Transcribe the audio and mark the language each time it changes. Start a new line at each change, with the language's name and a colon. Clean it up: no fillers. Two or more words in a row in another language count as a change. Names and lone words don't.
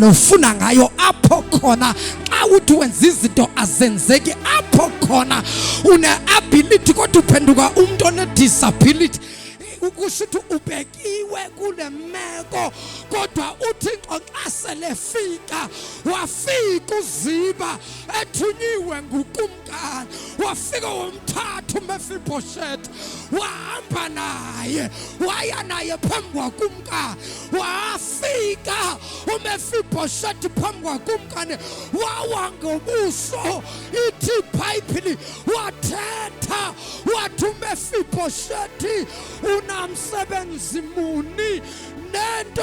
Xhosa: ofuna ngayo apho khona xa uthi wenza izinto azenzeki apho khona une ability kodwa uphenduka umuntu one disability ukushuthi ubekiwe kule meko kodwa uThixo xa selefika wafika uZiba ethunyiwe ngukumkani wafika womthatha uMefiboshethi wahamba naye waya naye phambi kwakumkani wafika uMefiboshethi phambi kwakumkani wawa ngobuso ithi iBhayibheli wathetha wathi uMefiboshethi unamsebenzi muni nento